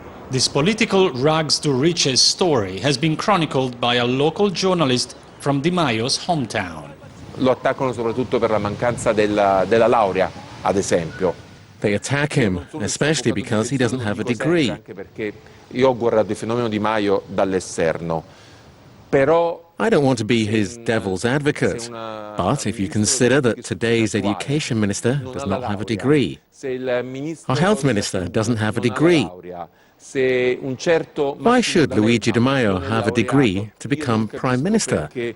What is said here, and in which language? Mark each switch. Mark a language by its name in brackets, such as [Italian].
[English] This political rags-to-riches story has been chronicled by a local journalist from Di Maio's hometown. [Italian] Lo attaccano soprattutto per la mancanza della laurea, ad esempio. [English] They attack him, especially because he doesn't have a degree. [Italian] Io ho guardato il fenomeno Di Maio dall'esterno. [English] Però I don't want to be his devil's advocate, but if you consider that today's education minister does not have a degree, our health minister doesn't have a degree, why should Luigi Di Maio have a degree to become Prime Minister?